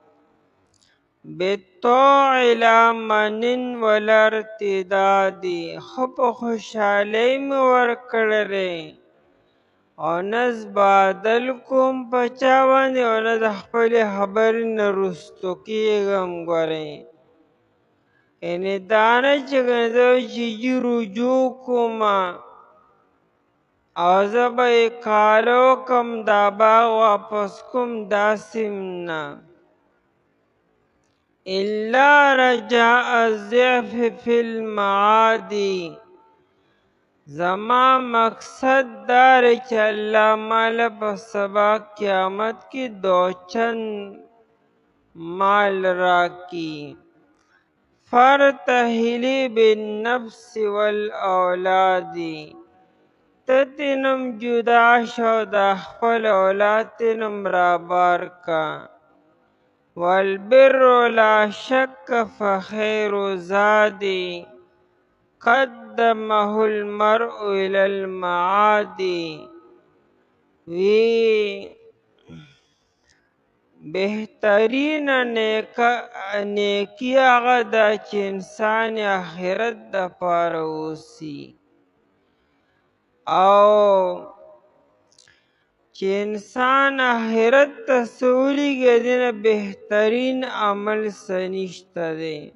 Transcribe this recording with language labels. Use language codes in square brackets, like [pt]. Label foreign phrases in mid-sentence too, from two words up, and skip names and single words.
[ar] بالطوع لا منن ولا ارتدادي، [ps] ښه په خوشحالۍ مې ورکړی دی او نه بادل کوم په چا باندې او نه د خپلې خبرې نه رستو کېږم. ګورئ یعنې دا نه چې زه چې جي رجوع کومه او زه به یې کاله وکړم دا باغ واپس کوم، داسې نه. [ar] الا رجاء الضعف فی المعاد، [ps] زما مقصد دا دی چې الله ماله په سبا قیامت کې دوچند مال راکړي. [ar] فارتحلي بالنفس والاولاد، [ps] ته ترې جدا شو د خپل اولاد ترې رابار کا. [ar] والبر لا شک فخیر زادي، قدمه المرء الى المعاد. [ps] وی بهترین نیکی هغه ده چې انسان آخرت دپاره اوسي، او چې انسان آخرت ته څه ولیږي د نه بهترین عمل څه نشته دی.